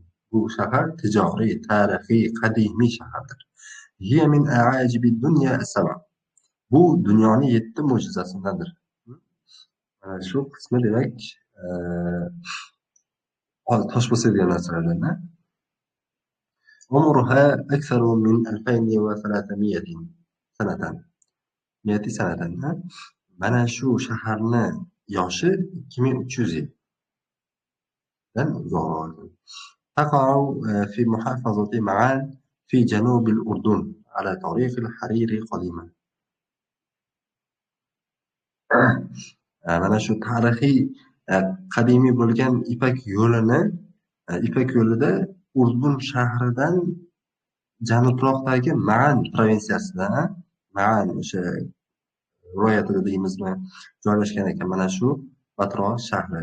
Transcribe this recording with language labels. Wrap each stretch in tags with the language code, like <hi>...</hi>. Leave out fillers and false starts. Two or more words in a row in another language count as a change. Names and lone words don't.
<uz>Bu shahar tijoriy, tarixiy, qadimiy shahardir.</uz> <ar>هي من عجائب الدنيا السبع. Bu dunyoning 7 mo'jizasindandir.</ar> <uz>Shu qismi demak tosh bosilgan narsalardan.</uz> <ar>عمرها أكثر من 2300 سنة. 100 سنة.</ar> <uz>Mana shu shaharni yoshi 2300 yildan uzoqroq.</uz> <ar>تقع في محافظة معان في جنوب الأردن على طريق الحريري قديما.</ar> <uz>Mana shu tarixiy qadimiy bo'lgan Ipak yo'lida Urdun shahridan janubroqdagi Ma'an provinsiyasida, Ma'an o'sha viloyatida deymizmi, joylashgan ekan mana shu Batro shahri.</uz>